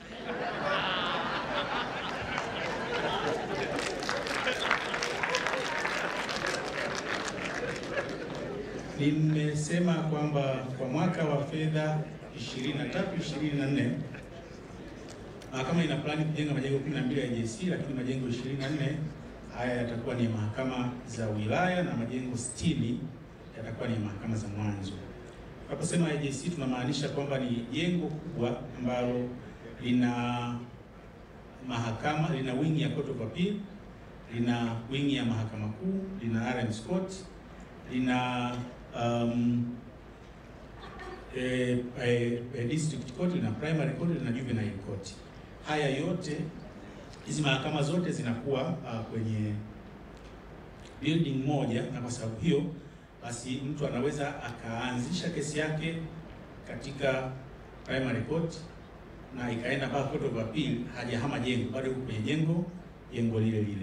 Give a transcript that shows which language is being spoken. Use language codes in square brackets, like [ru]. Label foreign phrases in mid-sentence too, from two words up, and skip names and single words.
[sw] Nimesema kwamba kwa mwaka wa fedha 23-24 mahakama ina plani kujenga majengo 12 ya JC, lakini majengo 24 haya yatakuwa ni mahakama za wilaya na majengo 60 yatakuwa ni mahakama za mwanzo. Tunaposema JC tunamaanisha kwamba ni jengo kubwa ambalo lina mahakama, lina wing ya [en] Court of Appeal, [sw] lina wing ya mahakama kuu, lina [en] RM's Court, [sw] lina [en] district court, [sw] lina [en] primary court, [sw] lina [en] juvenile court. [sw] Haya yote, hizi mahakama zote zinakuwa kwenye building moja, na kwa sababu hiyo basi mtu anaweza akaanzisha kesi yake katika [en] primary court [sw] na ikaenda mpaka [en] Court of Appeal, [sw] hajahama jengo, bado yuko kwenye jengo lile lile.